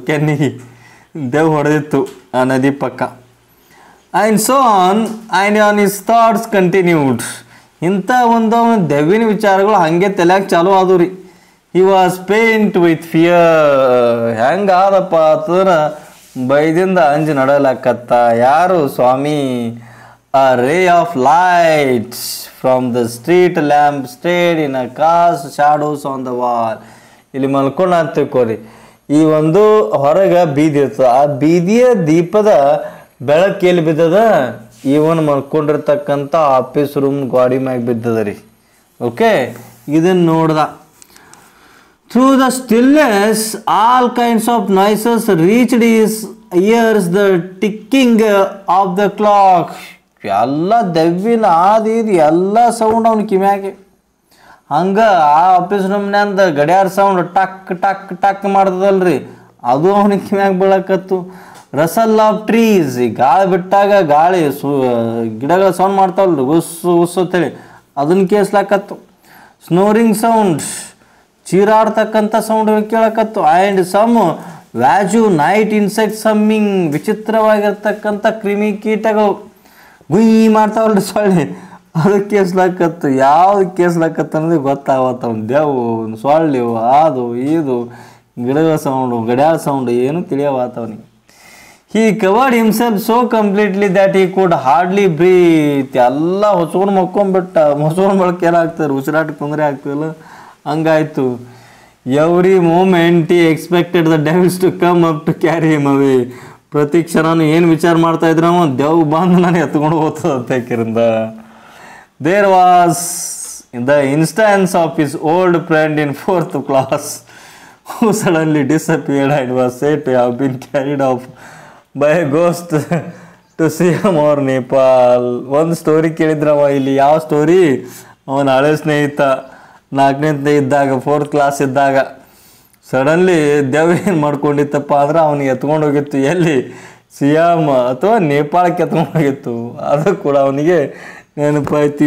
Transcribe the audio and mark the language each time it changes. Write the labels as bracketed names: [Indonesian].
[Kannada] ಕೆನ್ನಿಗೆ ದೇವ್ ಹೊಡೆದಿತ್ತು ಆ ನದಿ ಪಕ್ಕ. [English] And so on his thoughts continued. [Kannada] ಇಂಥ ಒಂದು ದೆವ್ವಿನ ವಿಚಾರಗಳು ಹಾಗೆ ತಲೆಯಾಗ ಚಾಲೂ ಆದವು ರೀ. [English] He was pained with fear. [Kannada] ಹೆಂಗಾದಪ್ಪ ಅಂತಂದ್ರೆ ಬೈದಿಂದ ಅಂಜು ನಡಲಕತ್ತ. ಯಾರು? ಸ್ವಾಮಿ. [English] A ray of light from the street lamp stayed in a cast shadows on the wall. [Kannada] ಇಲ್ಲಿ ಮಲ್ಕೊಂಡು ಅಂತ ತಿಳ್ಕೊರಿ. ಈ ಒಂದು ಹೊರಗೆ ಬೀದಿ ಇರ್ತದೆ. ಆ ಬೀದಿಯ ದೀಪದ ಬೆಳಕು ಎಲ್ಲಿ ಬಿದ್ದದ? ಇವನ್ ಮಲ್ಕೊಂಡಿರ್ತಕ್ಕಂಥ ಆಫೀಸ್ ರೂಮ್ ಗಾಡಿ ಮ್ಯಾಗ ಬಿದ್ದದ ರೀ. ಓಕೆ, ಇದನ್ನು ನೋಡ್ದ. [English] Through the stillness, all kinds of noises reached his ears, the ticking of the clock. [Kannada] ಎಲ್ಲ ದೆವ್ವಿನ ಆದಿದು ಎಲ್ಲ ಸೌಂಡ್ ಅವ್ನ ಕಿವ್ಯಾಗೆ. ಹಂಗೆ ಆ ಆಫೀಸ್ ರೂಮ್ನ್ಯಾಂದ ಗಡಿಯಾರ ಸೌಂಡ್ ಟಕ್ ಟಕ್ ಟಕ್ ಮಾಡ್ತದಲ್ರಿ, ಅದು ಅವನಿಗೆ ಕಿವ್ಯಾಗ ಬೀಳಕತ್ತು. [English] rustle of trees, [Kannada] ಗಾಳಿ ಬಿಟ್ಟಾಗ ಗಾಳಿ ಗಿಡಗಳ ಸೌಂಡ್ ಮಾಡ್ತಾವಲ್ರಿ, ಉಸ್ಸು ಉಸ್ಸು ಅಂತೇಳಿ, ಅದನ್ನ ಕೇಳಿಸ್ಲಾಕತ್ತು. Snoring sound, ಚೀರಾಡ್ತಕ್ಕಂಥ sound ಕೇಳಕತ್ತು. [English] and some vague night insect humming, [Kannada] ವಿಚಿತ್ರವಾಗಿರ್ತಕ್ಕಂಥ ಕ್ರಿಮಿ ಕೀಟಗಳು ಗುಯ್ ಮಾಡ್ತಾವಲ್ರಿ ಸೊಳ್ಳೆ, ಅದಕ್ಕೆ ಕೇಳಿಸ್ಲಾಕತ್ತು. ಯಾವ್ದು ಕೇಳಿಸ್ಲಾಕತ್ತು ಅನ್ನೋದು ಗೊತ್ತಾಗತ್ತ. ಅವ್ನು ದೆವ್ವು, ಸೊಳ್ಳೆ, ಅದು ಇದು, ಗಿಡಗಳ ಸೌಂಡು, ಗಡಿಯಾರ ಸೌಂಡು ಏನು ತಿಳಿಯವಾತವನಿಗೆ. [English] He covered himself so completely that he could hardly breathe. [Kannada] ಎಲ್ಲ ಹೊಚ್ಕೊಂಡು ಮಕ್ಕೊಂಡ್ಬಿಟ್ಟ. ಹೊಚ್ಕೊಂಡು ಬಳಕೆ ಏನಾಗ್ತಾರೆ, ಉಸಿರಾಟಕ್ಕೆ ತೊಂದರೆ ಆಗ್ತಿಲ್ಲ, ಹಂಗಾಯ್ತು. [English] Every moment he expected the devils to come up to carry him away. [Kannada] ಪ್ರತಿ ಕ್ಷಣನೂ ಏನು ವಿಚಾರ ಮಾಡ್ತಾ ಇದ್ರ ದೆವ್ ಬಂದು ನಾನು ಎತ್ಕೊಂಡು ಹೋಗ್ತದೆ ಅಂತ ಯಾಕಿರಿಂದ. [English] There was the instance of his old friend in 4th class who suddenly disappeared and was said to have been carried off by a ghost to Siam or Nepal. [Kannada] ಒಂದು ಸ್ಟೋರಿ ಕೇಳಿದ್ರವ ಇಲ್ಲಿ. ಯಾವ story? ಅವನ ಹಳೆ ಸ್ನೇಹಿತ 4ನೇ ಇದ್ದಾಗ, 4th class ಇದ್ದಾಗ suddenly ದೆವ್ವ ಏನು ಮಾಡ್ಕೊಂಡಿತ್ತಪ್ಪ ಅಂದ್ರೆ ಅವನಿಗೆ ಎತ್ಕೊಂಡು ಹೋಗಿತ್ತು. ಎಲ್ಲಿ? ಸಿಯಾಮ್ ಅಥವಾ ನೇಪಾಳಕ್ಕೆ ಎತ್ಕೊಂಡು ಹೋಗಿತ್ತು. ಅದು ಕೂಡ ಅವನಿಗೆ ನೆನಪಾಯ್ತು.